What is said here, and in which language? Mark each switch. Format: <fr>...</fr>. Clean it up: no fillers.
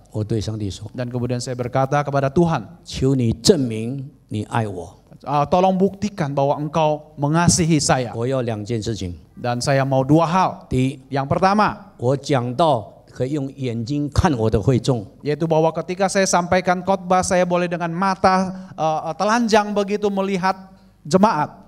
<zh>我对上帝说</zh> <id>Dan kemudian saya berkata kepada Tuhan,</id> <zh>求你证明你爱我。</zh> <id>tolong buktikan bahwa engkau mengasihi saya.</id> <zh>我要2件事情，</zh> <id>Dan saya mau 2 hal.</id> <zh>第一，</zh> <id>Yang pertama,</id> <zh>我讲到可以用眼睛看我的会众，</zh> <id>yaitu bahwa ketika saya sampaikan khotbah, saya boleh dengan mata telanjang begitu melihat jemaat.</id>